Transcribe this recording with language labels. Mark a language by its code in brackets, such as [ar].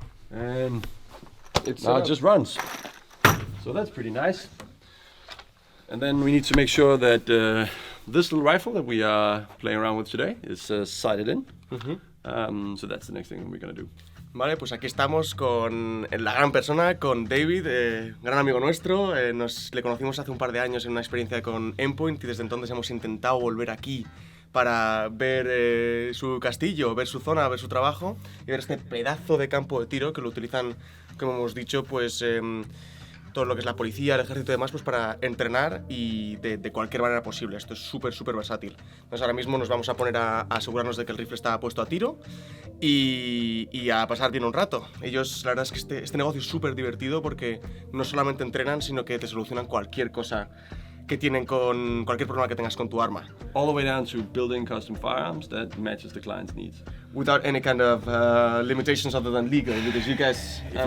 [en] And now it just runs. So that's pretty nice. And then we need to make sure that this little rifle that we are playing around with today is sighted in. So that's the next thing we're going to do. [es] Vale, pues aquí estamos con la gran persona, con David, gran amigo nuestro. Le conocimos hace un par de años en una experiencia con Endpoint y desde entonces hemos intentado volver aquí para ver su castillo, ver su zona, ver su trabajo y ver este pedazo de campo de tiro que lo utilizan, como hemos dicho, pues todo lo que es la policía, el ejército y demás, pues para entrenar y de cualquier manera posible. Esto es súper versátil. Entonces ahora mismo nos vamos a poner a asegurarnos de que el rifle está puesto a tiro y a pasar bien un rato. Ellos, la verdad es que este negocio es súper divertido porque no solamente entrenan, sino que te solucionan cualquier cosa que tienen con cualquier problema que tengas con tu arma. [en] All the way down to building custom firearms that matches the client's needs. Without any kind of limitations other than legal, because you guys,